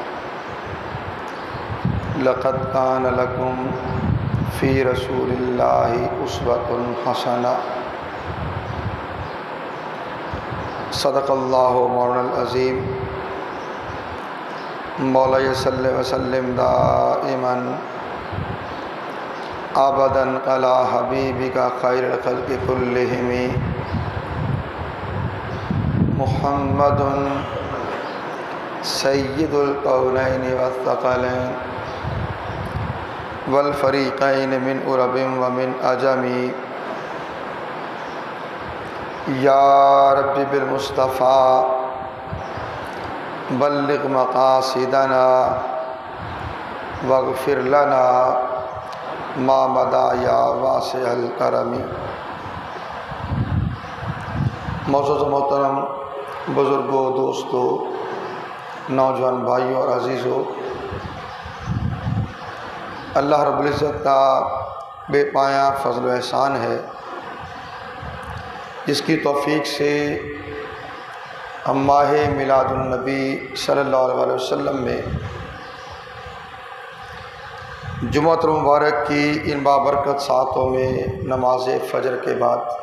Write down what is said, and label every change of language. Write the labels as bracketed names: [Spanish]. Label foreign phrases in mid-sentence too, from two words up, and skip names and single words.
[Arabic] لقد كان لكم في رسول الله أسوة حسنة. صدق الله مولانا عظيم. مولا صل وسلم دائما أبدا على حبيبك خير الخلق كلهم محمد سيد الكونين والثقلين والفريقين من عرب ومن عجم. يا رب بالمصطفى بلغ مقاصدنا واغفر لنا ما مضى يا واسع الكرم. [Urdu] موجود محترم بزرگوں، دوستوں، نوجوان بھائیوں اور عزیزوں، اللہ رب العزت کا بے پایا فضل و احسان ہے جس کی توفیق سے ہم ماہ میلاد النبی [Arabic] صلى الله عليه وسلم [Urdu] میں جمعۃ المبارک کی ان بابرکت ساتوں میں نماز فجر کے بعد